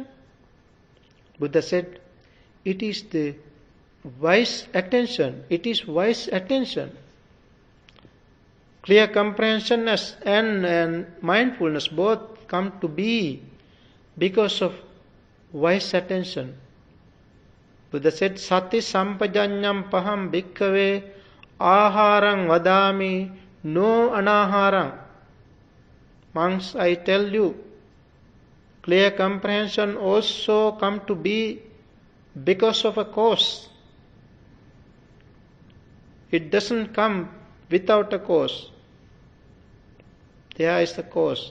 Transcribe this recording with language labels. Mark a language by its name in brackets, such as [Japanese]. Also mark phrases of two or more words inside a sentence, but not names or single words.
[English] Buddha said, it is the wise attention. It is wise attention. Clear comprehension and mindfulness both come to be because of wise attention. Buddha said, [Pali] Sati sampajanyam paham bhikkhave aharang vadami no anaharang. [English] Monks, I tell you, clear comprehension also come to be because of a cause. It doesn't come without a cause. There is the cause.